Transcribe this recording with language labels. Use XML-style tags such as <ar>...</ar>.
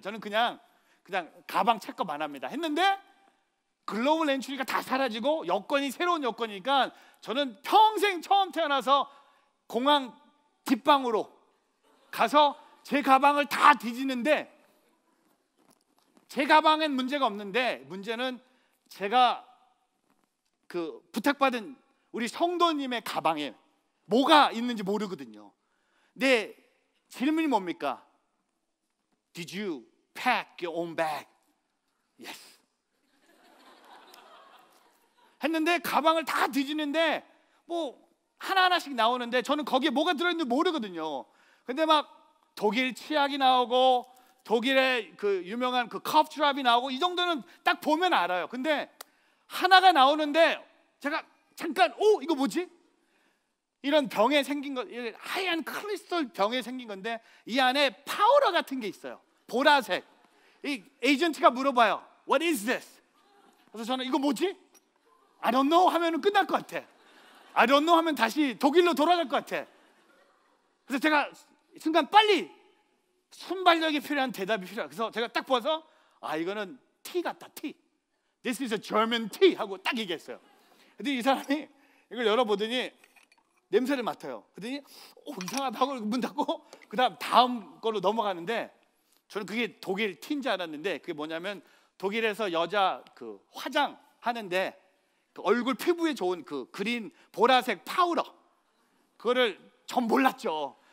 <ko>저는 그냥 가방 체크만 합니다. 했는데 글로벌 엔트리가 다 사라지고 여권이 새로운 여권이니까 저는 평생 처음 태어나서 공항 뒷방으로 가서 제 가방을 다 뒤지는데, 제 가방엔 문제가 없는데 문제는 제가 그 부탁받은 우리 성도님의 가방에 뭐가 있는지 모르거든요. 근데 질문이 뭡니까?</ko> <en>Did you pack your own bag? Yes.</en> <ko>했는데 가방을 다 뒤지는데 뭐 하나하나씩 나오는데 저는 거기에 뭐가 들어있는지 모르거든요. 근데 막 독일 치약이 나오고 독일의 그 유명한 그 커프드랍이 나오고 이 정도는 딱 보면 알아요. 근데 하나가 나오는데 제가 잠깐 이거 뭐지? 이런 병에 생긴 거, 하얀 크리스탈 병에 생긴 건데 이 안에 파우더 같은 게 있어요. 보라색. 이 에이전트가 물어봐요.</ko> <en>What is this?</en> <ko>그래서 저는 이거 뭐지?</ko> <en>I don't know</en> <ko>하면은 끝날 것 같아. I don't know 하면 다시 독일로 돌아갈 것 같아. 그래서 제가 순간 빨리 순발력이 필요한 대답이 필요해요. 그래서 제가 딱 봐서 이거는 티 같다, 티.</ko> <en>This is a German tea</en> <ko>하고 딱 얘기했어요. 근데 이 사람이 이걸 열어보더니 냄새를 맡아요. 그랬더니 이상하다고 문 닫고 다음 걸로 넘어가는데 저는 그게 독일 티인 줄 알았는데 그게 뭐냐면 독일에서 여자 그 화장하는데 그 얼굴 피부에 좋은 그 그린 보라색 파우더, 그거를 전 몰랐죠.</ko>